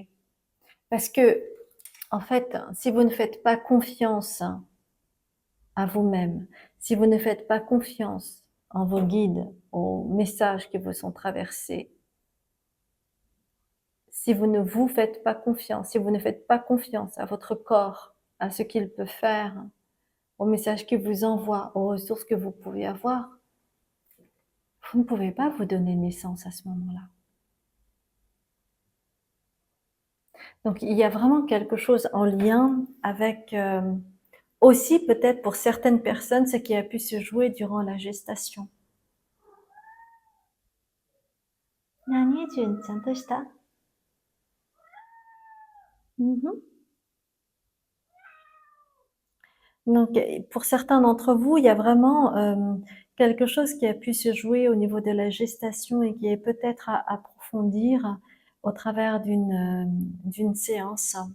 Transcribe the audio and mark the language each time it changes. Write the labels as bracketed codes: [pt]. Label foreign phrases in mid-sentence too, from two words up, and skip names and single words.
[fr] Parce que, en fait, si vous ne faites pas confiance à vous-même, si vous ne faites pas confiance en vos guides, aux messages qui vous sont traversés, si vous ne vous faites pas confiance, si vous ne faites pas confiance à votre corps, à ce qu'il peut faire, aux messages qu'il vous envoie, aux ressources que vous pouvez avoir, vous ne pouvez pas vous donner naissance à ce moment-là. Donc il y a vraiment quelque chose en lien avec Aussi peut-être pour certaines personnes, ce qui a pu se jouer durant la gestation. [ja] 何純ちゃんどうした ？Mhm. [fr] Donc, pour certains d'entre vous, il y a vraiment quelque chose qui a pu se jouer au niveau de la gestation et qui est peut-être à approfondir au travers d'une séance.